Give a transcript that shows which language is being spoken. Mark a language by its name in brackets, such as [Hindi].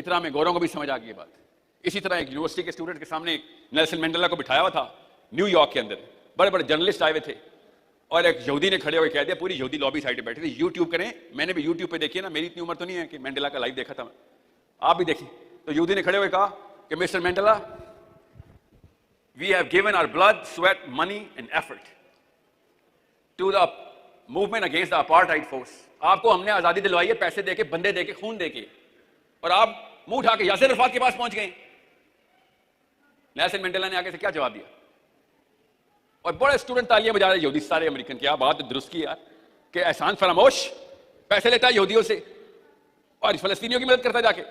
[Urdu] فطرہ میں گوروں کو بھی سمجھ آ گئی یہ بات. اسی طرح ایک یونیورسٹی کے اسٹوڈنٹ کے سامنے نیلسن مینڈیلا کو بٹھایا ہوا تھا نیو یارک کے اندر، بڑے بڑے جرنلسٹ آئے ہوئے تھے. اور ایک یہودی نے کھڑے ہو کے کہہ دیا, پوری یہودی لابی سائڈ پہ بیٹھے تھے, یوٹیوب کریں, میں نے بھی یوٹیوب پہ دیکھی نا, میری اتنی عمر تو نہیں ہے کہ مینڈیلا کا لائیو دیکھا تھا, آپ بھی دیکھیں. تو یہودی نے کھڑے ہوئے کہا کہ mister Mandela, [English] we have given our blood, sweat, money and effort to the movement against the apartheid force. [Urdu] آپ کو ہم نے آزادی دلوائی ہے پیسے دے کے, بندے دے کے, خون دے کے, اور آپ منہ اٹھا کے یاسر عرفات کے پاس پہنچ گئے. نیلسن مینڈیلا نے آگے سے کیا جواب دیا؟ اور بڑے اسٹوڈنٹ تالیاں بجا رہے یہودی سارے امریکن, کیا بات درست کی یار, کہ احسان فراموش, پیسے لیتا ہے یہودیوں سے اور فلسطینیوں کی مدد کرتا ہے جا کے.